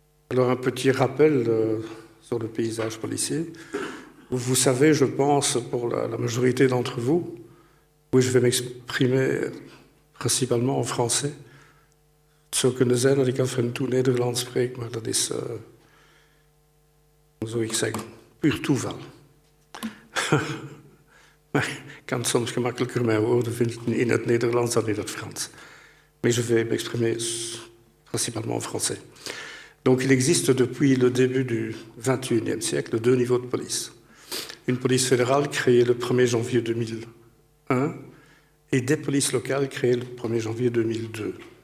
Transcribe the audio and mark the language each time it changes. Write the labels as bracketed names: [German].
[French] Alors un petit rappel sur le paysage policier. Vous savez, je pense, pour la majorité d'entre vous, oui, je vais m'exprimer principalement en français. [Dutch] Zo kunnen zijn dat ik af en toe Nederlands spreek, maar dat is, hoe zou ik zeggen, puur toeval. Maar ik kan soms gemakkelijker mijn woorden vinden in het Nederlands dan in het Frans. [French] Mais je vais m'exprimer principalement en français. Donc il existe depuis le début du XXIe siècle 2 niveaux de police. Une police fédérale créée le 1er janvier 2001 et des polices locales créées le 1er janvier 2002.